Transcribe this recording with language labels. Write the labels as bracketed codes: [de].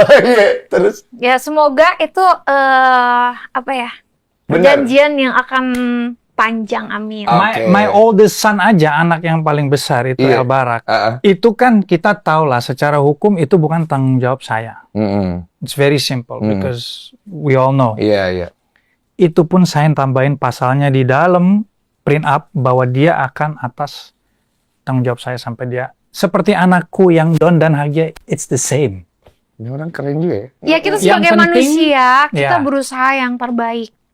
[id] Iya, terus? Ya, semoga itu apa ya? Benar. Perjanjian yang akan panjang, amin. Oke. [en] My oldest son [id] aja, anak yang paling besar itu Iya. El Barak. Ah, ah. Itu kan kita tahu lah secara hukum itu bukan tanggung jawab saya. Mm-mm. [en] It's very simple because we all know. [id] Iya. Itu pun saya tambahin pasalnya di dalam prenup bahwa dia akan atas tanggung jawab saya sampai dia seperti anakku yang Don dan Hagia, [en] it's the same. [id] Ini orang keren juga ya. Ya, kita Yang sebagai penting- manusia, kita Ya. berusaha yang terbaik.